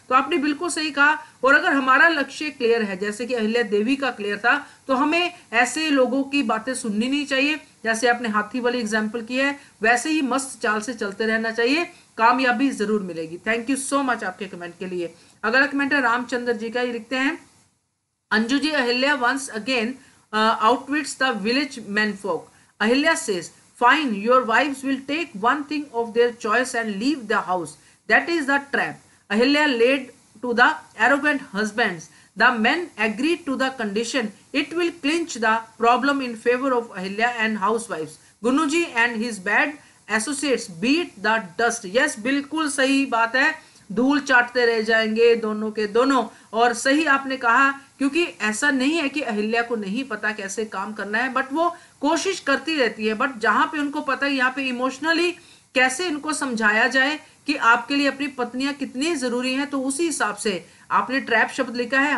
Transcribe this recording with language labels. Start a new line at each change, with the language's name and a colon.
Hindi: तो आपने बिल्कुल सही कहा। और अगर हमारा लक्ष्य क्लियर है, जैसे कि अहिल्या देवी का क्लियर था, तो हमें ऐसे लोगों की बातें सुननी नहीं चाहिए। जैसे आपने हाथी वाली एग्जाम्पल की है, वैसे ही मस्त चाल से चलते रहना चाहिए, कामयाबी जरूर मिलेगी। थैंक यू सो मच आपके कमेंट के लिए। अगला कमेंट है रामचंद्र जी का। ये लिखते हैं, Anju ji,
English: Ahilya once again outwits the village menfolk. Ahilya says, fine, your wives will take one thing of their choice and leave the house. That is the trap. Ahilya laid to the arrogant husbands. The men agreed to the condition. It will clinch the problem in favor of Ahilya and housewives. Gunuji and his bad associates beat the dust. Yes,
Hindi: बिल्कुल सही बात है। धूल चाटते रह जाएंगे दोनों के दोनों। और सही आपने कहा, क्योंकि ऐसा नहीं है कि अहिल्या को नहीं पता कैसे काम करना है, बट वो कोशिश करती रहती है। बट जहां पे उनको पता है यहाँ पे इमोशनली कैसे इनको समझाया जाए कि आपके लिए अपनी पत्नियां कितनी जरूरी हैं, तो उसी हिसाब से आपने ट्रैप शब्द लिखा है।